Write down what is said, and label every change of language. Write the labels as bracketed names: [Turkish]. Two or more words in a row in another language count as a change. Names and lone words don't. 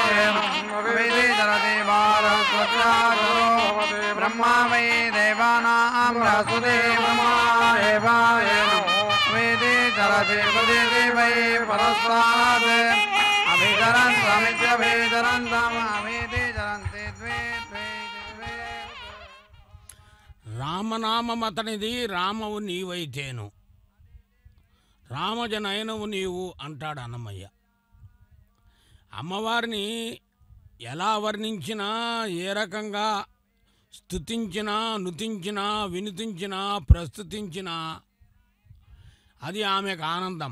[Sanskrit] चरति भारस्वत्याचरो ब्रह्मा वै देवानां बृहस्पति ब्रह्मा एव वेदे चरति प्रदिति वै परस्तात् अभिचरन्तमित्यभिचरन्तम् अभिति चरन्ति द्वे द्वे [Telugu] రామనామం అతనిది రామవు నీవైతేను రామజనయనవు నీవు అంటాడు అన్నమయ్య. అమ్మవారిని ఎలా వర్ణించినా ఏ రకంగా స్తుతించినా నుతించినా వినుతించినా ప్రస్తుతించినా అది ఆమెకు ఆనందం.